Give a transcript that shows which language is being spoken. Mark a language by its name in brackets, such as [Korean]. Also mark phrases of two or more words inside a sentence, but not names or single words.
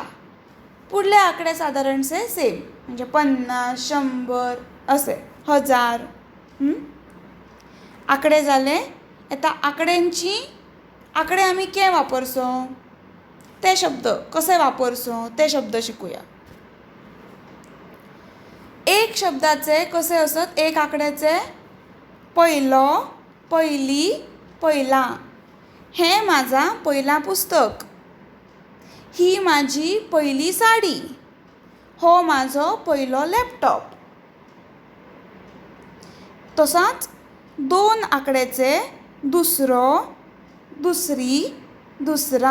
[Konkani] पुढले आकडे साधारणसे सेम, म्हणजे 50 100 असे 1000. आकडे जाले. आता आकडे आमी के वापरसो, ते शब्द कसे वापरसो ते शब्द शिकूया. एक शब्दाचे कसे असत? एक आकड्याचे पयलो, पयली, पयला. हे माझा पयला पुस्तक. ही माझी पयली साडी. हो माझो पयलो लॅपटॉप. तसाच 2 आकड्याचे दुसरो, दुसरी, दुसरा.